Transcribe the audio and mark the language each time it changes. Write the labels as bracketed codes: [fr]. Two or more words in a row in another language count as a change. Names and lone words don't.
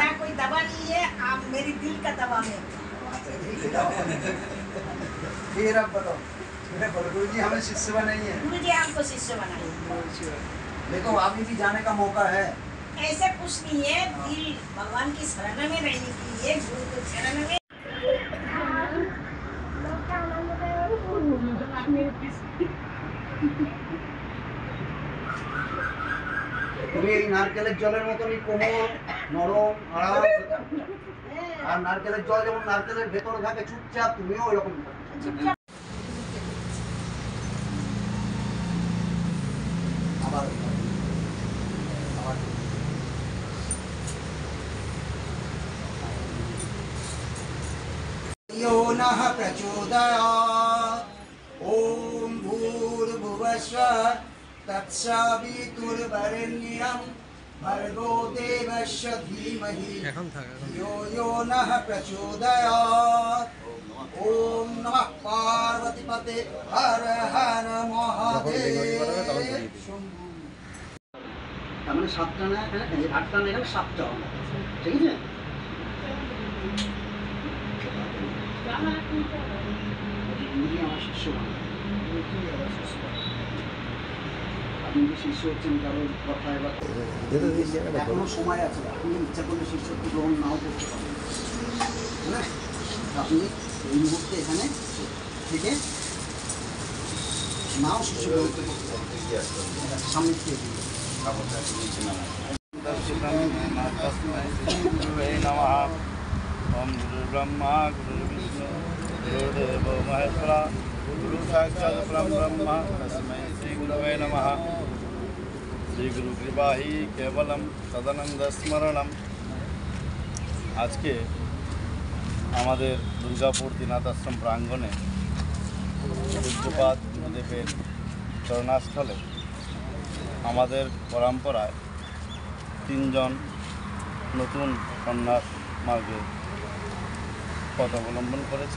[hi] ना कोई दवा नहीं है, आप मेरी दिल का दवा में। फिर अब बताओ, गुरुजी हमें शिष्य बनाइए। गुरुजी हमको शिष्य बनाइए। देखो अभी भी जाने का मौका है। ऐसे कुछ नहीं है, दिल भगवान की शरण में रहने के लिए, गुरु के शरण में। [bn] তুমি এই নারকেলের জলের মতনই কোমল, নরম, আরাম। আর নারকেলের জল যেমন নারকেলের ভেতরে থাকে চুপচাপ, তুমিও ওইরকম আবার [sa] यो नः प्रचोदयात्। ॐ भूर्भुवस्वः तत्सवितुर्वरेण्यं भर्गो देवस्य धीमहि यो यो नः प्रचोदयात्। ॐ नमः पार्वतीपते हर हर महादेव। [bn] তার মানে সাতটা না এখানে, আটটা না এখানে, সাতটা হবে, ঠিক আছে? আমার শিষ্য, আপনি যে শিষ্য হচ্ছেন কারোর কথা এবার এখনো সময় আছে, আপনি ইচ্ছা করলে শিষ্যত্ব গ্রহণ নাও করতে পারেন, হ্যাঁ? আপনি এই মুহূর্তে এখানে থেকে নাও শিষ্য গ্রহণ করতে পারেন। সামনে থেকে [sa] ओम गुरु ब्रह्मा गुरु विष्णु गुरुदेव महेश्वरा गुरु साक्षात् परब्रह्म तस्मै श्री गुरवे नमः। श्री गुरु कृपा ही केवलम सदानंद स्मरणम। [bn] আজকে আমাদের দুর্গাপুর ত্রিনাথ আশ্রম প্রাঙ্গণে পূজ্যপাদ গুরুদেবের চরণাস্থলে আমাদের পরম্পরায় তিনজন নতুন সন্ন্যাস মার্গে পথ অবলম্বন করেছেন।